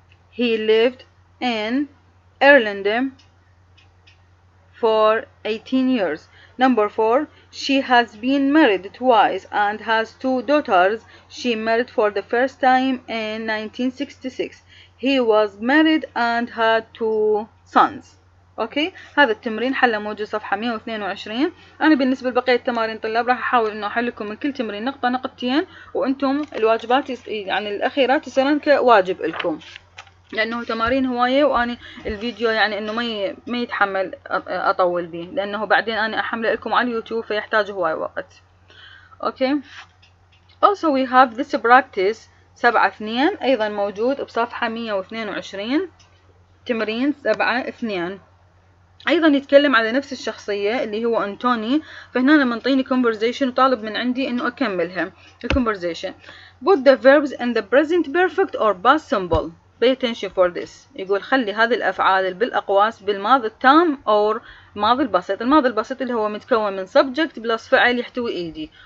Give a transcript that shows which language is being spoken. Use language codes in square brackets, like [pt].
[en] He lived in Ireland for 18 years. Number 4, she has been married twice and has 2 daughters. She married for the first time in 1966. He was married and had 2 sons. [ar] اوكي هذا التمرين حله موجود صفحه 122. انا بالنسبه لبقيه التمارين طلاب راح احاول انه احل لكم من كل تمرين نقطه نقطتين، وانتم الواجبات يعني الاخيرات يصيرن كواجب لكم لانه تمارين هوايه، واني الفيديو يعني انه ما يتحمل اطول به لانه بعدين انا احمله لكم على اليوتيوب فيحتاج هواي وقت. اوكي [en] also we have this practice [ar] 7-2 ايضا موجود بصفحه 122 تمرين 7-2 ايضا يتكلم على نفس الشخصيه اللي هو انتوني. فهنا منطيني conversation وطالب من عندي انه اكملها. [en] الconversation put the verbs in the present perfect or past simple. pay attention for this. [ar] يقول خلي هذه الافعال بالاقواس بالماضي التام او الماضي البسيط. الماضي البسيط اللي هو متكون من subject بلس فعل يحتوي ايدي.